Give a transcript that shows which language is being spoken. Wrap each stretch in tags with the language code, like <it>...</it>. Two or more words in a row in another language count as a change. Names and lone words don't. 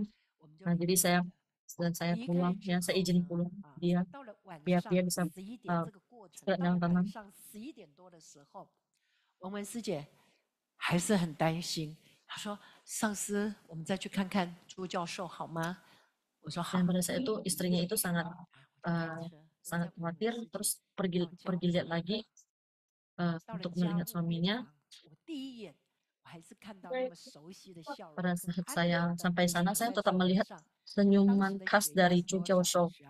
<id>Nah, jadi saya pulang ya, saya izin pulang dia biar dia bisa istirahat dengan tenang.</id> <zh>文文师姐还是很担心，她说：“上司，我们再去看看朱教授好吗？” 我说：“好。”</zh> <id>Dan pada saat itu istrinya itu sangat khawatir, terus pergi lihat lagi untuk melihat suaminya. Pada saat saya sampai sana, saya tetap melihat senyuman khas dari Chu Jiao-shou.</id>